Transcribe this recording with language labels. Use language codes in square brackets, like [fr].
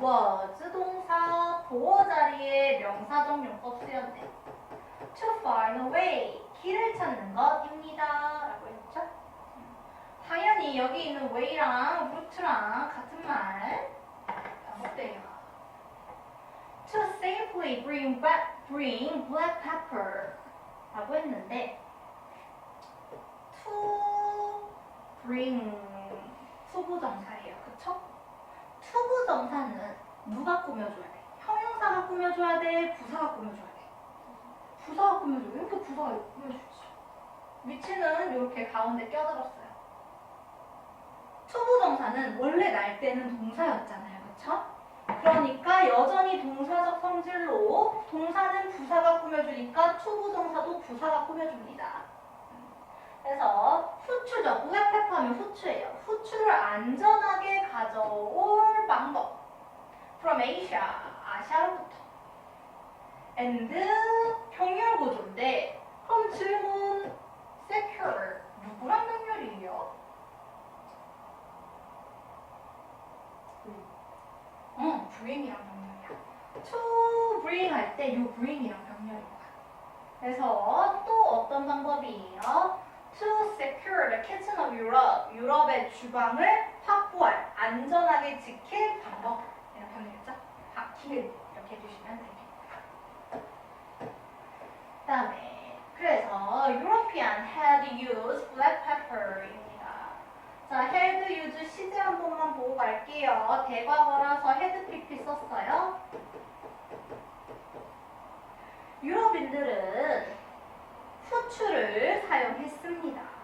[ko] was 동사 보어 자리에 명사적 용법 쓰였네. [en] To find a way [ko] 길을 찾는 것입니다. 라고 했죠. 당연히 여기 있는 way랑 route랑 같은 말 어때요? [en] To safely bring black pepper [ko] 라고 했는데 [en] to bring [ko] 투부정사예요. 그쵸? 투부정사는 누가 꾸며줘야 돼? 형용사가 꾸며줘야 돼? 부사가 꾸며줘야 돼? 부사가 꾸며줘요. 이렇게 부사가 꾸며주지. 위치는 이렇게 가운데 껴들었어요. 투부정사는 원래 날 때는 동사였잖아요. 그쵸? 그러니까 여전히 동사적 성질로 동사는 부사가 꾸며주니까 투부정사도 부사가 꾸며줍니다. 그래서 후추죠. 블랙페퍼 하면 후추예요. 후추를 안전하게 가져올 방법. [en] From Asia, [ko] 아시아로부터. And 병렬구조인데 그럼 질문 secure 누구랑 병렬이에요? bring이랑 병렬이야. to bring 할 때 요 bring이랑 병렬이야. 그래서 또 어떤 방법이에요? [en] To secure the kitchen of Europe. [ko] 유럽의 주방을 확보할, 안전하게 지킬 방법. 이렇게 하면 되겠죠? 길 이렇게 해주시면 됩니다. 그 다음에 그래서 [en] European had used black pepper입니다. [ko] 자, had used 시제 한 번만 보고 갈게요. 대과거라서 had pp 썼어요. 유럽인들은 후추를 사용했습니다.